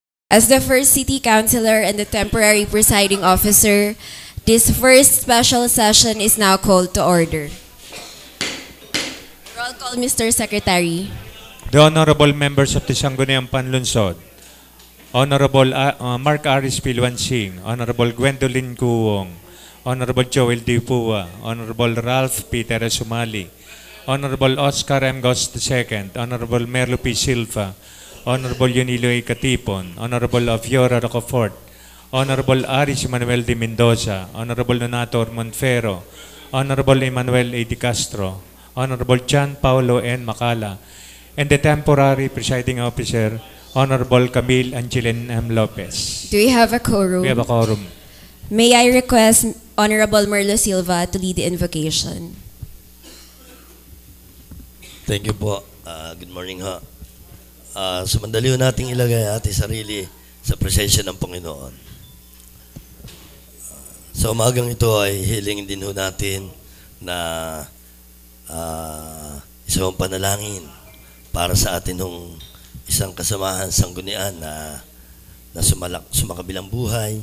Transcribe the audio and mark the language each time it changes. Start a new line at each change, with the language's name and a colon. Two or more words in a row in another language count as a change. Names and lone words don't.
English: As the first city councilor and the temporary presiding officer, this first special session is now called to order. Roll call, Mr. Secretary. The honorable members of the Sangguniang Panlunsod, Honorable Mark Aris Pilwansing, Honorable Gwendolyn Kuwong, Honorable Joel D. Pua, Honorable Ralph Peter Sumali, Honorable Oscar M. Gos II, Honorable Merlo P. Silva, Honorable Yunilo A. Katipon, Honorable Afiora Rocafort, Honorable Aris Manuel de Mendoza, Honorable Donator Monfero, Honorable Emmanuel A. Di Castro, Honorable John Paulo N. Macala, and the temporary presiding officer, Honorable Camille Angeline M. Lopez. Do we have a quorum? We have a quorum. May I request Honorable Merlo Silva to lead the invocation? Thank you po. Good morning ha.
Filipino: Sumandali nating ilagay ating sarili sa presensya ng Panginoon. Sa umagang ito ay hilingin din ho natin na isang panalangin para sa atin ng isang kasamahan sanggunian na sumakabilang buhay.